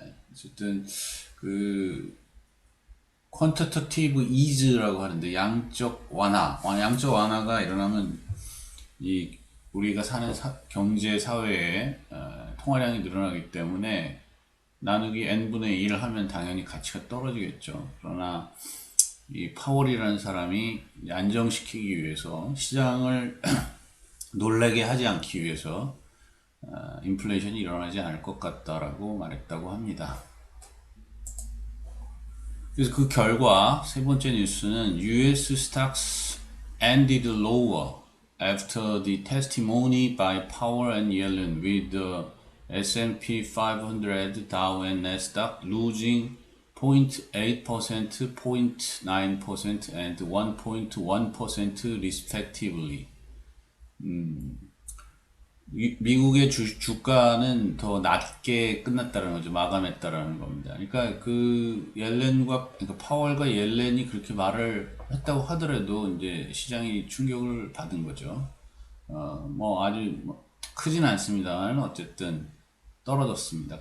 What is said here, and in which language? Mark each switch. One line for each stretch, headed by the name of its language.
Korean: 어쨌든 그 퀀터터티브 이즈라고 하는데 양적 완화가 일어나면 이 우리가 사는 경제 사회에 통화량이 늘어나기 때문에 나누기 n분의 1을 하면 당연히 가치가 떨어지겠죠. 그러나 이 파월이라는 사람이 안정시키기 위해서 시장을 놀라게 하지 않기 위해서 인플레이션이 일어나지 않을 것 같다라고 말했다고 합니다. 그래서 그 결과 세 번째 뉴스는
English: US stocks ended lower after the testimony by Powell and Yellen, with the S&P 500, Dow and Nasdaq losing 0.8%, 0.9% and 1.1% respectively.
Korean: 미국의 주가는 더 낮게 끝났다는 거죠. 마감했다라는 겁니다. 그러니까 그러니까 파월과 옐렌이 그렇게 말을 했다고 하더라도 이제 시장이 충격을 받은 거죠. 아주 크진 않습니다만 어쨌든 떨어졌습니다.